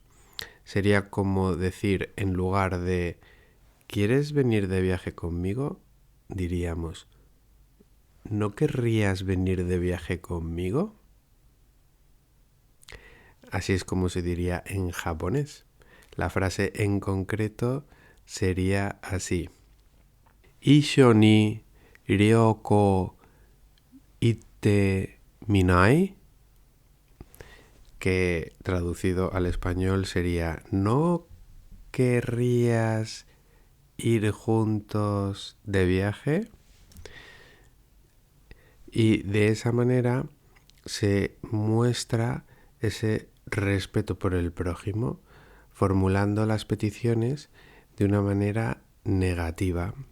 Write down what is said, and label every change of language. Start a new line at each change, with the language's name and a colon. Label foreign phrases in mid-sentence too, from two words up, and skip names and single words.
Spanish: Sería como decir, en lugar de ¿quieres venir de viaje conmigo? Diríamos, ¿no querrías venir de viaje conmigo? Así es como se diría en japonés. La frase en concreto sería así.
Japanese: 一緒に旅行行ってみない,
Spanish: que traducido al español sería ¿no querrías ir juntos de viaje? Y de esa manera se muestra ese respeto por el prójimo, formulando las peticiones de una manera negativa.